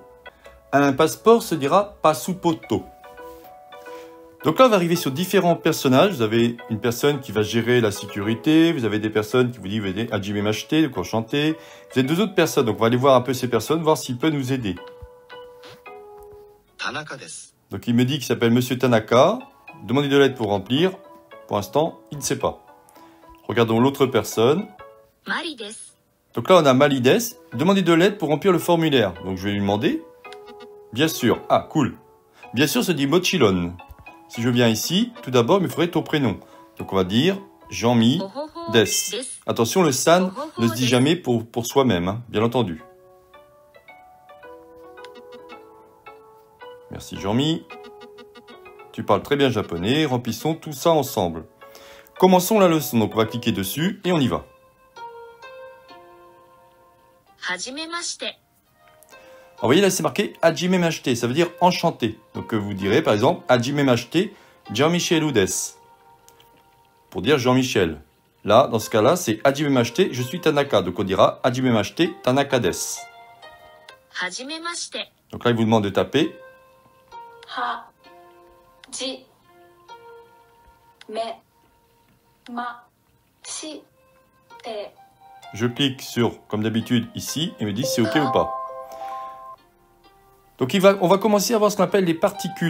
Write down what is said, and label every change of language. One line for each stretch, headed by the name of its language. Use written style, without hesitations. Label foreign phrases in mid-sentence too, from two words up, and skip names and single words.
French: Un passeport se dira Passupoto. Donc là, on va arriver sur différents personnages. Vous avez une personne qui va gérer la sécurité. Vous avez des personnes qui vous disent «
Japanese: はじめまして »,
French: donc enchanté. Vous avez deux autres personnes. Donc on va aller voir un peu ces personnes, voir s'ils peuvent nous aider.
Japanese: 田中です.
French: Donc il me dit qu'il s'appelle Monsieur Tanaka. Demandez de l'aide pour remplir. Pour l'instant, il ne sait pas. Regardons l'autre personne.
Japanese: マリです.
French: Donc là, on a Malides. Demandez de l'aide pour remplir le formulaire. Donc je vais lui demander. Bien sûr. Ah, cool. Bien sûr, se dit Mochilon. Si je viens ici, tout d'abord, il me faudrait ton prénom. Donc on va dire Jean-Mi Des. Attention, le san ne se dit jamais pour soi-même, hein, bien entendu. Merci Jean-Mi. Tu parles très bien japonais. Remplissons tout ça ensemble. Commençons la leçon. Donc on va cliquer dessus et on y va.
Japanese: はじめまして.
French: Vous voyez là, c'est marqué
Japanese: はじめまして,
French: ça veut dire enchanté. Donc vous direz par exemple
Japanese: はじめまして, Jean-Michel des.
French: Pour dire Jean-Michel. Là, dans ce cas-là, c'est
Japanese: はじめまして,
French: je suis Tanaka. Donc on dira
Japanese: はじめまして、田中です. はじめまして.
French: Donc là, il vous demande de taper.
Japanese: は、じ、め、ま、し、て.
French: Je clique sur, comme d'habitude, ici, et me dit si c'est OK ou pas. Donc on va commencer à voir ce qu'on appelle les particules.